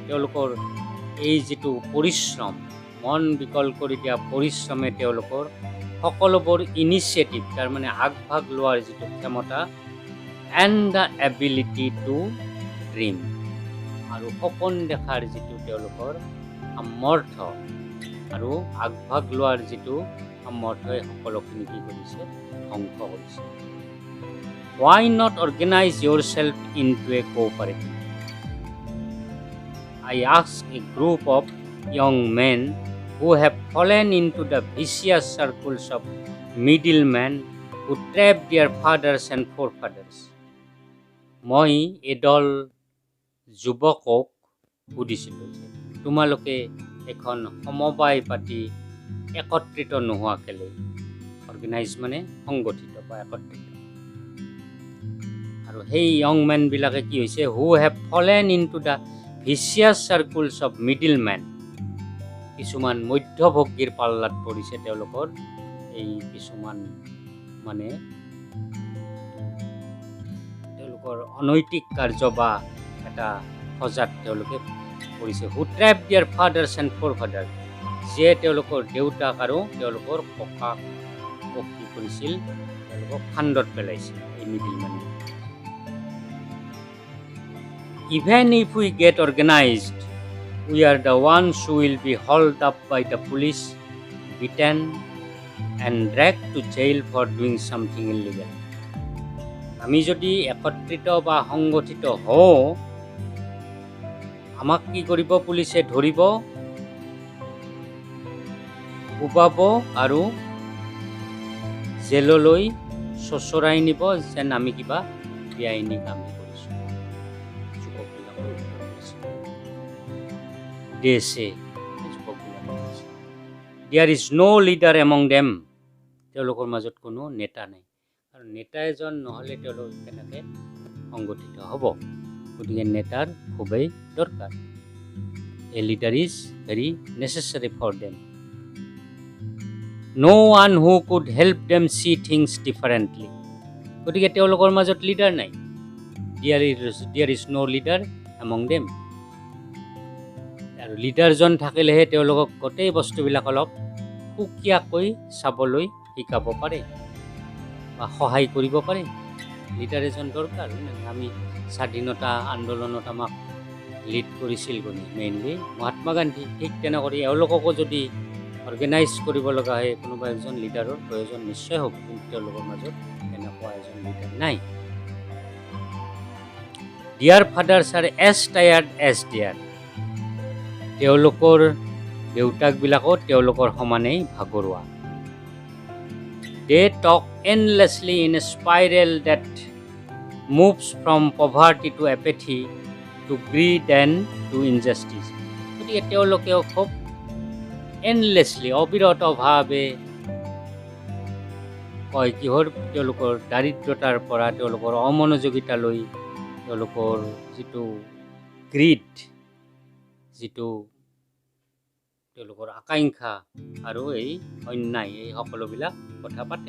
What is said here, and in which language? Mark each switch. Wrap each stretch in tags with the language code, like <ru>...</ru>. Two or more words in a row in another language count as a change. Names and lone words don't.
<as>তেওঁলোকৰ এই যিটো পৰিশ্ৰম, মন বিকল কৰি দিয়া পৰিশ্ৰমে তেওঁলোকৰ সকলোবোৰ ইনিচিয়েটিভ, তাৰমানে আগভাগ লোৱাৰ যিটো ক্ষমতা,</as> <en>and the ability to dream,</en> <as>আৰু সপোন দেখাৰ যিটো তেওঁলোকৰ সামৰ্থ্য আৰু আগভাগ লোৱাৰ যিটো সামৰ্থ্যই সকলোখিনি কি কৰিছে, ধ্বংস কৰিছে।</as> <en>Why not organize yourself into a cooperative? I ask a group of young men who have fallen into the vicious circles of middlemen who trap their fathers and forefathers.</en> <as>মই এদল যুৱকক সুধিছিলোঁ যে তোমালোকে এখন সমবায় পাতি একত্ৰিত নোহোৱা কেলে? অৰ্গেনাইজ মানে সংগঠিত বা একত্ৰিত। আৰু সেই য়ং মেনবিলাকে কি হৈছে,</as> <en>who have fallen into the vicious circles of middle men,</en> <as>কিছুমান মধ্যভোগীৰ পাল্লাত পৰিছে। তেওঁলোকৰ এই কিছুমান মানে তেওঁলোকৰ অনৈতিক কাৰ্য বা এটা সজাত তেওঁলোকে পৰিছে।</as> <en>who trap their fathers and fore father,</en> <as>যিয়ে তেওঁলোকৰ দেউতাক আৰু তেওঁলোকৰ ককাক কি কৰিছিল, তেওঁলোকক ফান্দত পেলাইছিল এই</as> <en>middle men. Even if we get organized, we are the ones who will be hauled up by the police, beaten and dragged to jail for doing something illegal.</en> <as>আমি যদি একত্ৰিত বা সংগঠিত হওঁ, আমাক কি কৰিব, পুলিচে ধৰিব, কোবাব আৰু জেললৈ চচৰাই নিব, যেন আমি কিবা বেআইনী কাম কৰিছোঁ।</as> <en>They say, there is no leader among them,</en> <as>তেওঁলোকৰ মাজত কোনো নেতা নাই। আৰু নেতা এজন নহ'লে তেওঁলোক কেনেকৈ সংগঠিত হ'ব? গতিকে নেতাৰ খুবেই দৰকাৰ।</as> <en>A leader is very necessary for them. No one who could help them see things differently.</en> <as>গতিকে তেওঁলোকৰ মাজত লিডাৰ নাই।</as> <en>There is no leader among them.</en> <as>আৰু লিডাৰজন থাকিলেহে তেওঁলোকক গোটেই বস্তুবিলাক অলপ সুকীয়াকৈ চাবলৈ শিকাব পাৰে বা সহায় কৰিব পাৰে। লিডাৰ এজন দৰকাৰ। আমি স্বাধীনতা আন্দোলনত আমাক লিড কৰিছিল মেইনলি মহাত্মা গান্ধী। ঠিক তেনেকৈ এওঁলোককো যদি অৰ্গেনাইজ কৰিব লগা হয় কোনোবা এজন লিডাৰৰ প্ৰয়োজন নিশ্চয় হ'ব, কিন্তু তেওঁলোকৰ মাজত এনেকুৱা এজন লিডাৰ নাই।</as> <en>Their fathers are as tired as they are.</en> <as>তেওঁলোকৰ দেউতাকবিলাকো তেওঁলোকৰ সমানেই ভাগৰুৱা।</as> <en>They talk endlessly in a spiral that moves from poverty to apathy to greed and to injustice.</en> <as>গতিকে তেওঁলোকেও খুব এণ্ডলেছলি অবিৰতভাৱে কয় কিহৰ তেওঁলোকৰ দাৰিদ্ৰতাৰ পৰা তেওঁলোকৰ অমনোযোগিতালৈ তেওঁলোকৰ যিটো গ্ৰীড, যিটো তেওঁলোকৰ আকাংক্ষা আৰু এই অন্যায়, এই সকলোবিলাক কথা পাতে।</as>